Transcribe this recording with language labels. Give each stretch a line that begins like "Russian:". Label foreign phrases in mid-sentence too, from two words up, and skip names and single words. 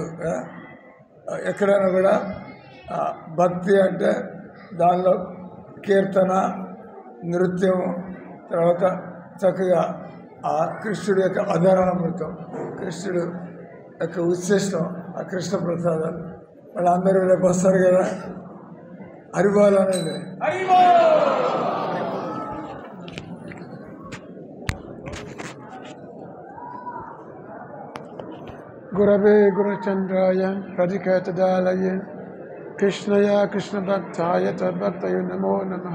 Telugu: ఎక్కడైనా కూడా భక్తి అంటే దానిలో కీర్తన, నృత్యం, తర్వాత చక్కగా ఆ కృష్ణుడి యొక్క అధరామృతం, కృష్ణుడు యొక్క ఉచ్ఛిష్టం ఆ కృష్ణ ప్రసాదాలు. వాళ్ళందరూ రేపు వస్తారు కదా, హరిబోలనేది.
Sanskrit: गुरवे गुरुचंद्राय प्रदिकेतदालय कृष्णया कृष्णभक्ताय तद्भक्तये नमो नमः।